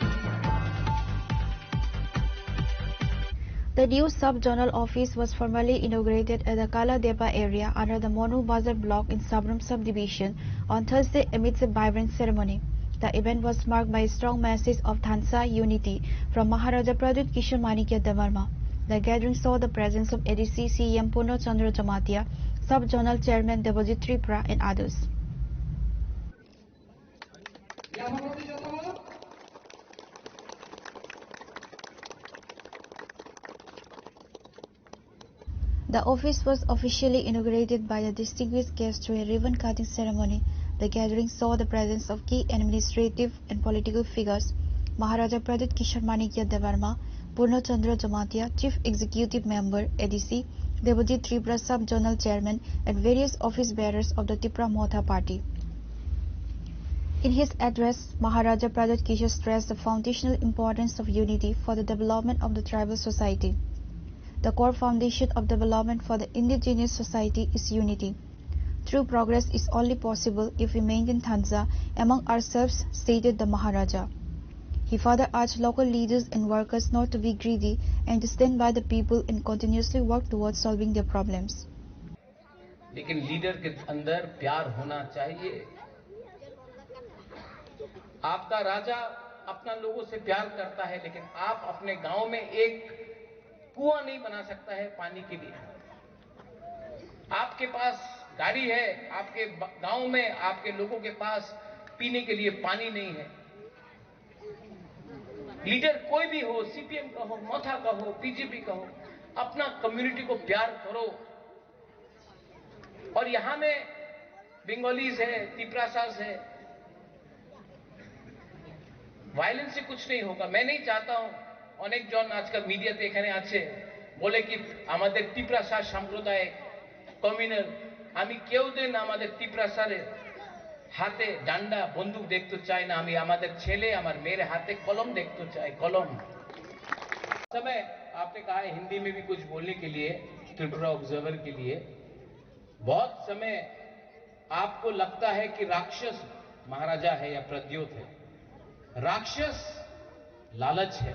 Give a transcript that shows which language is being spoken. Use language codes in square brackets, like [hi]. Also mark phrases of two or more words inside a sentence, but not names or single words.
[en] The new sub-zonal office was formally inaugurated at the Kaladepa area under the Monu Bazar block in Sabram subdivision on Thursday amidst a vibrant ceremony. The event was marked by a strong message of Thansa unity from Maharaja Pradut Kishore Manikya Devarma. The gathering saw the presence of ADC CM Purno Chandra Jamatia, sub-zonal chairman Devajit Tripura and others. The office was officially inaugurated by the distinguished guests through a ribbon-cutting ceremony. The gathering saw the presence of key administrative and political figures: Maharaja Pradut Kishore Manikya Devarma, Purno Chandra Jamatia, Chief Executive Member ADC, Devajit Tripura Sub-Zonal Chairman, and various office bearers of the Tripura Motha Party. In his address, Maharaja Pradut Kishore stressed the foundational importance of unity for the development of the tribal society. The core foundation of development for the indigenous society is unity. True progress is only possible if we maintain Thansa among ourselves, stated the Maharaja. He further urged local leaders and workers not to be greedy and to stand by the people and continuously work towards solving their problems. [hi] लेकिन लीडर के अंदर प्यार होना चाहिए. आपका राजा अपना लोगों से प्यार करता है, लेकिन आप अपने गांव में एक कुआं नहीं बना सकता है पानी के लिए. आपके पास गाड़ी है, आपके गांव में आपके लोगों के पास पीने के लिए पानी नहीं है. लीडर कोई भी हो, सीपीएम का हो, मोथा का हो, बीजेपी का हो, अपना कम्युनिटी को प्यार करो. और यहां में बंगालीज है, तिपरासास है. वायलेंस से कुछ नहीं होगा. मैं नहीं चाहता हूं [bn] অনেক জন আজকাল মিডিয়াতে এখানে আছে বলে কি আমাদের টিপ্রাসার সম্প্রদায় কমিউনাল. আমি কেউ দিন আমাদের টিপ্রাসারের হাতে ডান্ডা বন্দুক দেখতে চাই না. আমি আমাদের ছেলে আমার মেয়ের হাতে কলম দেখতে চাই, কলম. [hi] समय आपने कहा है हिंदी में भी कुछ बोलने के लिए, त्रिपुरा ऑब्जर्वर के लिए. बहुत समय आपको लगता है कि राक्षस महाराजा है या प्रद्योत है. राक्षस लालच है.